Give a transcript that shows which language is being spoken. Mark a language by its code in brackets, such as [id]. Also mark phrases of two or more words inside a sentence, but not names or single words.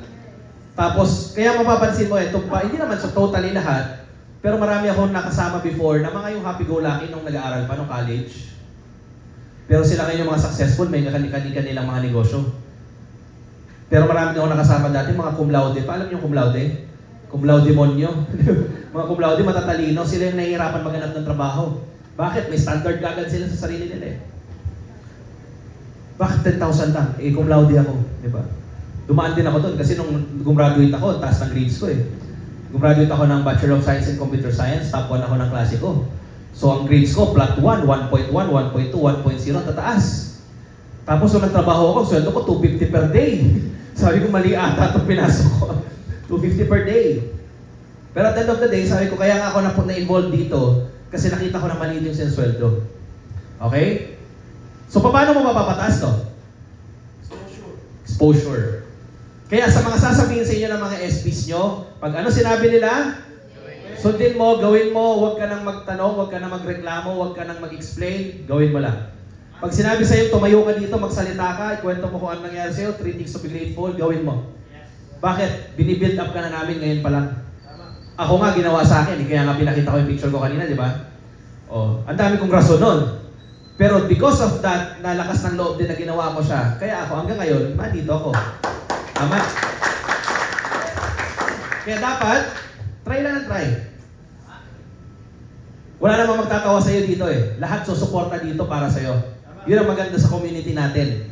[tl] Tapos, kaya mapapansin mo, hindi naman sa totally lahat, pero marami akong nakasama before na mga yung happy-go-lucky nung nag-aaral pa, nung college. Pero sila ngayon yung mga successful, may kanilang mga negosyo. Pero marami akong nakasama dati, mga [la] cum laude. [tl] Pa, alam niyo [la] cum laude? Cum laude [tl] monyo. Mga [la] cum laude, [tl] matatalino. Sila yung nahihirapan maghanap ng trabaho. Bakit? May standard agad sila sa sarili nila eh. Bakit 10,000 lang? [la] Cum laude [tl] ako. Di ba? Dumaan din ako doon kasi nung gumraduate ako, taas ng grades ko eh. Gumraduate ako ng Bachelor of Science in Computer Science, top 1 ako ng klase ko. So ang grades ko, plot 1, 1.1, 1.2, 1.0, tataas. Tapos nung nagtrabaho ako, sweldo ko 250 [en] per day. [tl] Sabi ko, mali ata itong pinasok ko. 250 [en] per day. [tl] Pero [en] at the end of the day, [tl] sabi ko, kaya nga ako na-involve dito kasi nakita ko na maliit yung sinusweldo. Okay? So paano mo mapapataas to? Exposure. Kaya sa mga sasabihin sa inyo ng mga SPs nyo, pag ano sinabi nila, sundin mo, gawin mo, huwag ka nang magtanong, huwag ka nang magreklamo, huwag ka nang mag-explain, gawin mo lang. Pag sinabi sa'yo, tumayo ka dito, magsalita ka, ikwento mo kung ano nangyari sa'yo, [en] 3 things to be grateful, [tl] gawin mo. Bakit? Binibuild up ka na namin ngayon pa lang. Ako nga, ginawa sa akin, kaya nga pinakita ko yung picture ko kanina, di ba? Ang dami kong rason nun. [en] Pero because of that, [tl] nalakas ng loob din na ginawa ko siya, kaya ako hanggang ngayon, dito ako. Tama? Kaya dapat, try lang ng try. Wala namang magtatawa sa'yo dito eh. Lahat susuporta dito para sa'yo. Yun ang maganda sa community natin.